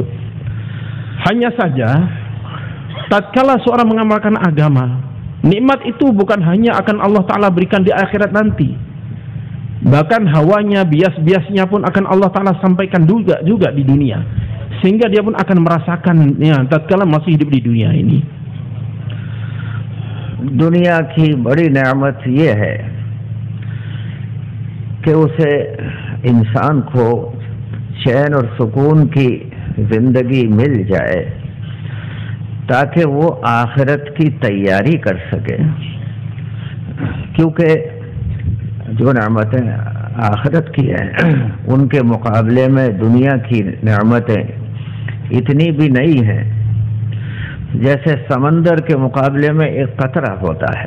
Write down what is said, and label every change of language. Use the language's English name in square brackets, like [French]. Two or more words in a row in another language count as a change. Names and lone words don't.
[Indonesian] Hanya saja tatkala seorang mengamalkan agama, nikmat itu bukan hanya akan [Arabic] الله تعالى [Indonesian] berikan di akhirat nanti, bahkan hawanya, bias-biasnya pun akan [Arabic] الله تعالى [Indonesian] sampaikan juga di dunia, sehingga dia pun akan merasakannya tatkala masih hidup di dunia ini. [Urdu] دنیا کی بڑی نعمت یہ ہے کہ اسے انسان کو چین اور سکون کی زندگی مل جائے تاکہ وہ آخرت کی تیاری کر سکے، کیونکہ جو نعمتیں آخرت کی ہیں ان کے مقابلے میں دنیا کی نعمتیں اتنی بھی نہیں ہیں جیسے سمندر کے مقابلے میں ایک قطرہ ہوتا ہے.